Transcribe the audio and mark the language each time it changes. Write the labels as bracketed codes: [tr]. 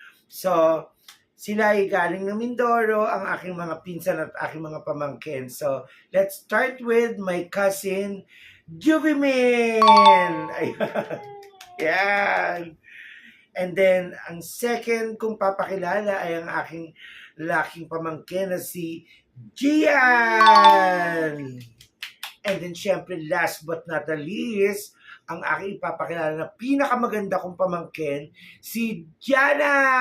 [tl] So, sila ay galing ng Mindoro, ang aking mga pinsan at aking mga pamangkin. [en] So, let's start with my cousin, Juvimin! [tl] Ayan. Yan. [en] And then, [tl] ang second kong papakilala ay ang aking laking pamangkin na si Gian! [en] And then, [tl] syempre, [en] last but not the least, [tl] ang aking ipapakilala na pinakamaganda kong pamangkin, si Jana!